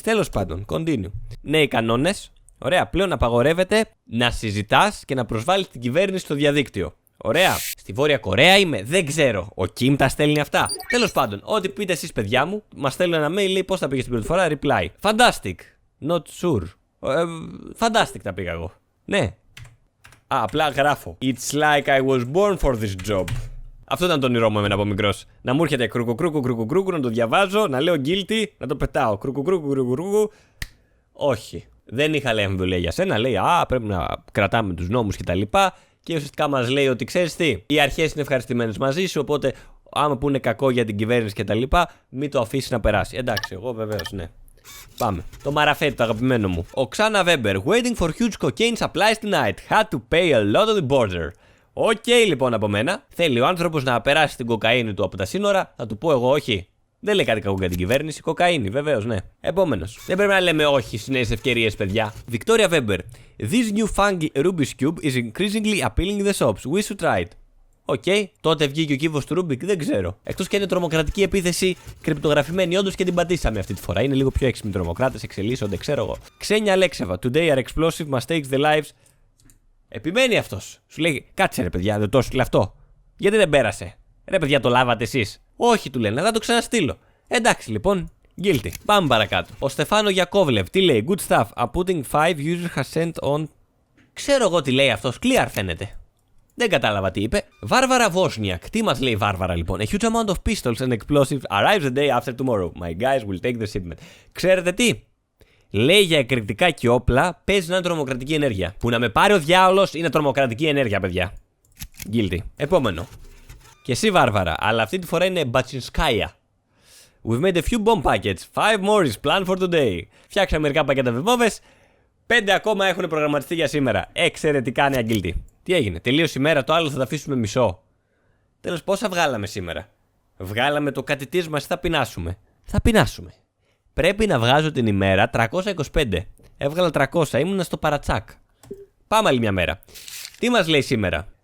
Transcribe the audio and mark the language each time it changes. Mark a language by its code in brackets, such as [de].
[el] Τέλος πάντων, continue. Νέοι κανόνες. Ωραία, πλέον απαγορεύεται να συζητάς και να προσβάλλεις την κυβέρνηση στο διαδίκτυο. Ωραία. Στη Βόρεια Κορέα είμαι, δεν ξέρω. Ο Κιμ τα στέλνει αυτά. Τέλος πάντων, ό,τι πείτε εσείς, παιδιά μου, μας στέλνουν ένα mail, λέει πώς θα πήγε στην πρώτη φορά. [en] Reply. Fantastic. Not sure. Fantastic [el] τα πήγα εγώ. Ναι. Απλά γράφω. [en] It's like I was born for this job. [el] Αυτό ήταν το όνειρό μου εμένα από μικρός. Να μου έρχεται κρουκου, να το διαβάζω, να λέω guilty, να το πετάω. Κρουκου. Όχι. Δεν είχα λέει αμφιβολία για σένα. Λέει, πρέπει να κρατάμε τους νόμους κτλ. Και ουσιαστικά μας λέει ότι ξέρεις τι, οι αρχές είναι ευχαριστημένες μαζί σου, οπότε άμα πούνε κακό για την κυβέρνηση κτλ., μην το αφήσει να περάσει. Εντάξει, εγώ βεβαίως, ναι. Πάμε. Το μαραφέτη, το αγαπημένο μου. Ο Ξάνα Βέμπερ. [en] Waiting for huge cocaine supplies tonight. Had to pay a lot on the border. [el] Οκ, λοιπόν από μένα. Θέλει ο άνθρωπος να περάσει την κοκαίνη του από τα σύνορα. Θα του πω εγώ όχι. Δεν λέει κάτι κακό για την κυβέρνηση. Κοκαίνη, βεβαίως, ναι. Επόμενος. Δεν πρέπει να λέμε όχι στις νέες ευκαιρίες, παιδιά. [en] Victoria Weber. This new funky Rubik's Cube is increasingly appealing in the shops. We should try it. [el] Οκ, τότε βγήκε ο κύβος του Ρούμπικ, δεν ξέρω. Εκτός και είναι τρομοκρατική επίθεση κρυπτογραφημένη, όντως και την πατήσαμε αυτή τη φορά. Είναι λίγο πιο έξυπνοι τρομοκράτες, εξελίσσονται, ξέρω εγώ. Ξένια Αλέξεβα. [en] Today our explosive must take the lives. [el] Επιμένει αυτός. Σου λέει, κάτσε ρε παιδιά, δεν το έστειλε αυτό. Γιατί δεν πέρασε? Ρε παιδιά, το λάβατε εσείς? Όχι, του λένε, θα το ξαναστείλω. Εντάξει λοιπόν, Guilty. Πάμε παρακάτω. Ο Στεφάνο Γιακόβλευ, τι λέει? [en] Good stuff. A putting 5 users has sent on. [el] Ξέρω εγώ τι λέει αυτός. Clear φαίνεται. Δεν κατάλαβα τι είπε. Βάρβαρα Βόσνιακ. Τι μας λέει η Βάρβαρα λοιπόν? [en] A huge amount of pistols and explosives arrives the day after tomorrow. My guys will take the shipment. [el] Ξέρετε τι? Λέει για εκρηκτικά και όπλα παίζει να είναι τρομοκρατική ενέργεια. Που να με πάρει ο διάολος είναι τρομοκρατική ενέργεια, παιδιά. Guilty. Επόμενο. Και εσύ Βάρβαρα, αλλά αυτή τη φορά είναι Μπατσινσκάια. [en] We've made a few bomb packets. 5 more is planned for today. [el] Φτιάξαμε μερικά πακέτα με βόμβες. 5 ακόμα έχουν προγραμματιστεί για σήμερα. Εξαιρετικά νέα Guilty. Τι έγινε? Τελείωσε η μέρα, το άλλο θα τα αφήσουμε μισό. Τέλος, πόσα βγάλαμε σήμερα? Βγάλαμε το κάτι της μας, θα πεινάσουμε. Θα πεινάσουμε. Πρέπει να βγάζω την ημέρα 325. Έβγαλα 300, ήμουνα στο παρατσάκ. Πάμε άλλη μια μέρα. Τι μας λέει σήμερα?